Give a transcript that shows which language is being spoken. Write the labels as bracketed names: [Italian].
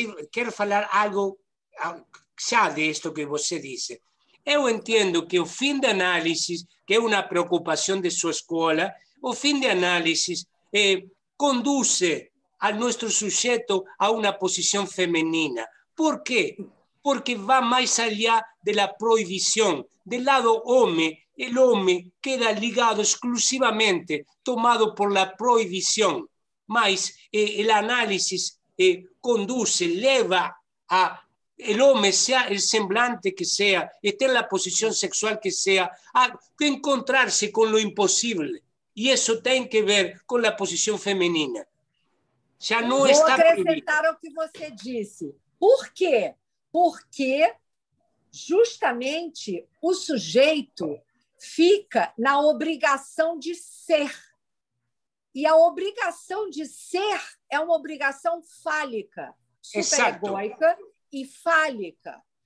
[Portuguese] Quero falar algo já [Spanish] de esto [Portuguese] que você disse. Eu entendo que o fim de análise, que é uma preocupação de sua escola, o fim de análise conduz a nosso sujeito a uma posição feminina. ¿Por quê? [Spanish] Porque va más allá de la prohibición. Del lado hombre, el hombre queda ligado exclusivamente, tomado por la prohibición. Mas el análisis conduce, lleva a el hombre, sea el semblante que sea, esté en la posición sexual que sea, a encontrarse con lo imposible. Y eso tiene que ver con la posición femenina. [Portuguese] Já não está proibido. Vou acrescentar o que você disse. Por quê? Porque justamente o sujeito fica na obrigação de ser. E a obrigação de ser é uma obrigação fálica, superegóica e fálica.